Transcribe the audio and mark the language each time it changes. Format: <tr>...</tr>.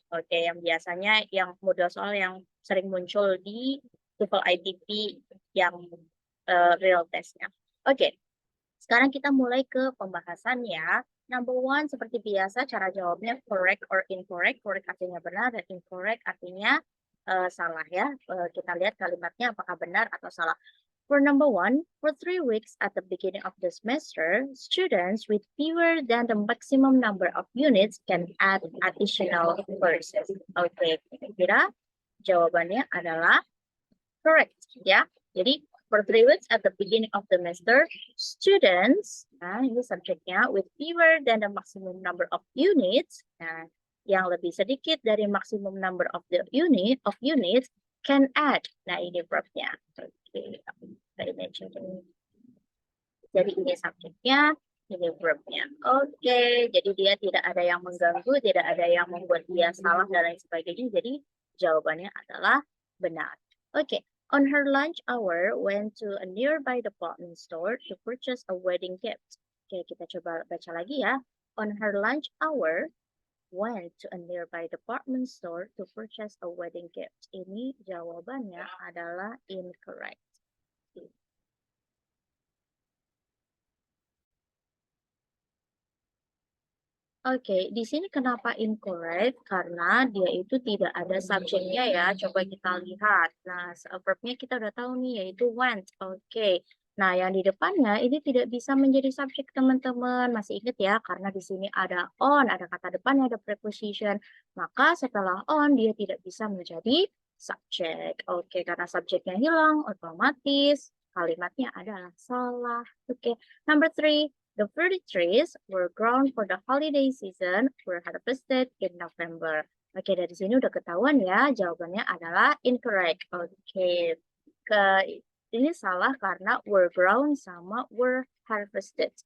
<id>Oke, yang biasanya yang model soal yang sering muncul di TOEFL ITP yang real testnya. Oke, sekarang kita mulai ke pembahasan ya.</id> <en>Number one,</en> <id>seperti biasa cara jawabnya</id> <en>correct or incorrect.</en> <id>Correct artinya benar dan incorrect artinya salah ya. Kita lihat kalimatnya apakah benar atau salah.</id> <en>For number one, for 3 weeks at the beginning of the semester, students with fewer than the maximum number of units can add additional courses.</en> <id>Oke, kira-kira jawabannya adalah correct ya.</id> <en>Jadi for 3 weeks at the beginning of the semester, students,</en> <id>nah ini subjeknya,</id> <en>with fewer than the maximum number of units,</en> <id>nah yang lebih sedikit dari</id> <en>maksimum number of the units can add.</en> <id>Nah ini verbnya. Oke, kita imagine ini. Jadi ini subjeknya, ini verbnya. Oke, jadi dia tidak ada yang mengganggu, tidak ada yang membuat dia salah dan lain sebagainya. Jadi jawabannya adalah benar.</id> <en>Oke, on her lunch hour, went to a nearby department store to purchase a wedding gift. Oke,</en> <id>kita coba baca lagi ya.</id> <en>On her lunch hour, went to a nearby department store to purchase a wedding gift.</en> <id>Ini jawabannya adalah incorrect. Oke, di sini kenapa incorrect? Karena dia itu tidak ada subjeknya ya. Coba kita lihat. Nah, verbnya kita udah tahu nih, yaitu went. Oke. Nah, yang di depannya ini tidak bisa menjadi subjek, teman-teman. Masih ingat ya? Karena di sini ada on, ada kata depannya, ada preposition. Maka setelah on, dia tidak bisa menjadi subjek. Oke, karena subjeknya hilang, otomatis kalimatnya adalah salah.</id> <en>Oke, number 3. The fruit trees were grown for the holiday season were harvested in November.</en> <id>Oke, dari sini udah ketahuan ya, jawabannya adalah incorrect. Oke, ini salah karena</id> <en>were grown</en> <id>sama</id> <en>were harvested.</en>